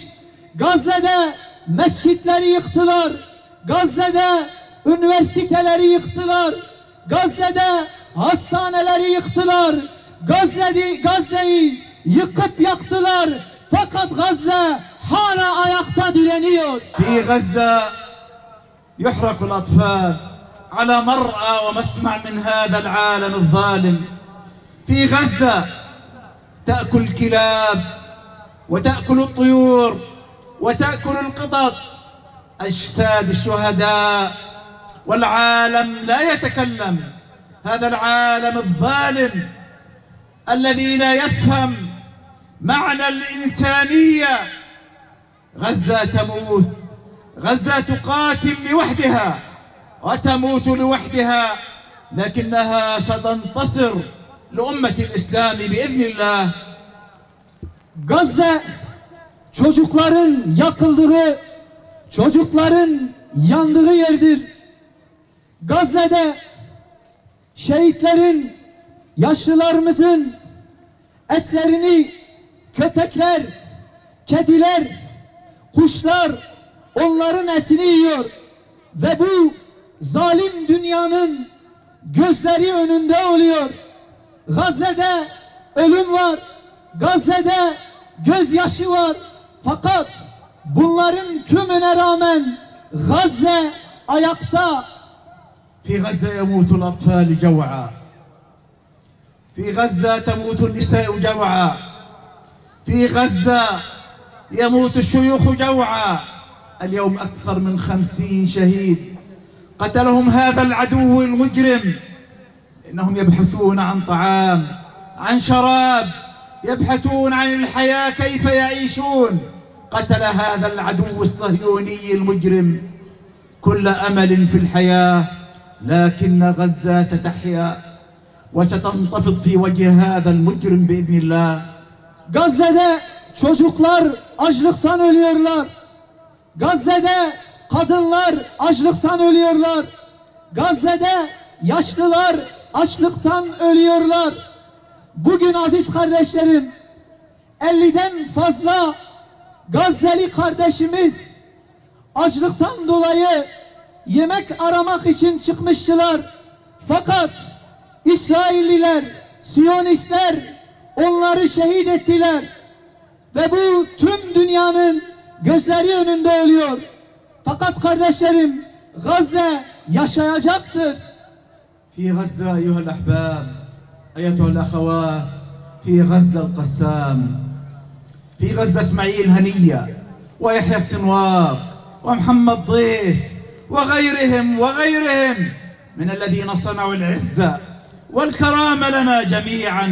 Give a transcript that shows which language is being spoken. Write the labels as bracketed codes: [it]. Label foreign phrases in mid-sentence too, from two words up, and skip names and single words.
[tr] Gazze'de mescitleri yıktılar. Gazze'de üniversiteleri yıktılar. Gazze'de hastaneleri yıktılar. Gazze'yi yıkıp yaktılar. Fakat Gazze hala ayakta direniyor. [ar] في غزة يحرق الأطفال على مرأى ومسمع من هذا العالم الظالم. في غزة تأكل الكلاب وتأكل الطيور وتأكل القطط أجساد الشهداء، والعالم لا يتكلم. هذا العالم الظالم الذي لا يفهم معنى الإنسانية. غزة تموت، غزة تقاتل لوحدها وتموت لوحدها، لكنها ستنتصر لأمة الإسلام بإذن الله. [tr] Gazze çocukların yakıldığı, çocukların yandığı yerdir. Gazze'de şehitlerin, yaşlılarımızın etlerini köpekler, kediler, kuşlar onların etini yiyor. Ve bu zalim dünyanın gözleri önünde oluyor. Gazze'de ölüm var. Gazze'de gözyaşı var. Fakat bunların tümüne rağmen Gazze ayakta. [ar] في غزة يموت الأطفال جوعا، في غزة تموت النساء جوعا، في غزة يموت الشيوخ جوعا. اليوم أكثر من 50 شهيد قتلهم هذا العدو المجرم، إنهم يبحثون عن طعام، عن شراب، يبحثون عن الحياة كيف يعيشون. قتل هذا العدو الصهيوني المجرم كل أمل في الحياة، لكن غزة ستحيا، وستنتفض في وجه هذا المجرم بإذن الله. [tr] Gazze'de çocuklar açlıktan ölüyorlar. Gazze'de kadınlar açlıktan ölüyorlar. Gazze'de yaşlılar açlıktan ölüyorlar. Bugün aziz kardeşlerim, 50'den fazla Gazze'li kardeşimiz açlıktan dolayı yemek aramak için çıkmıştılar. Fakat İsrailliler, Siyonistler onları şehit ettiler. Ve bu tüm dünyanın gözleri önünde ölüyor. Fakat kardeşlerim, Gazze yaşayacaktır. [ar] في غزة أيها الأحباب أيتها الأخوات في غزة القسام في غزة إسماعيل هنية ويحيى السنوار ومحمد ضيف وغيرهم من الذين صنعوا العزة والكرامة لنا جميعا.